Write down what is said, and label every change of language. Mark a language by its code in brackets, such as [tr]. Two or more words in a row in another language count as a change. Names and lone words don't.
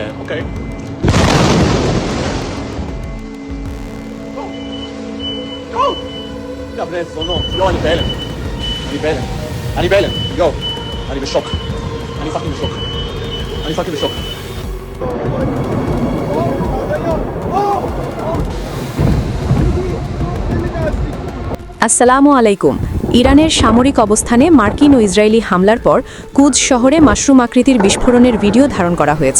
[en] Okay. Go! [de] Ja, aber jetzt so no. Jo, [he] אני בהלם. אני בהלם. יו. אני בשוק. אני פאקינג בשוק. אני פאקינג בשוק. [bn] আসসালামু আলাইকুম। ইরানের সামরিক অবস্থানে মার্কিন ও ইসরায়েলি হামলার পর কুদস শহরে মাশরুম আকৃতির বিস্ফোরণের ভিডিও ধারণ করা হয়েছে।